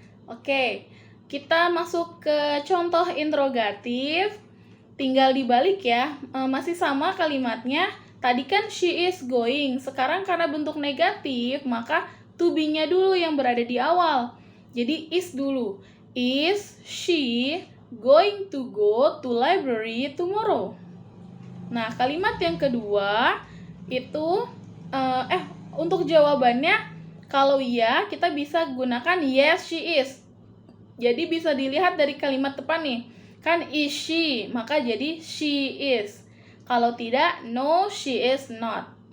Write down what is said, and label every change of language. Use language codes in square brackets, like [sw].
[id] Oke, kita masuk ke contoh interrogatif. Tinggal dibalik ya, masih sama kalimatnya. Tadi kan [en] she is going, [id] sekarang karena bentuk negatif, maka to be-nya dulu yang berada di awal. Jadi is dulu. [en] Is she going to go to library tomorrow? [id] Nah, kalimat yang kedua itu, untuk jawabannya, kalau iya, kita bisa gunakan [en] yes, she is. [id] Jadi bisa dilihat dari kalimat depan nih. Kan is she, maka jadi she is. Kalau tidak, [en] no, she is not.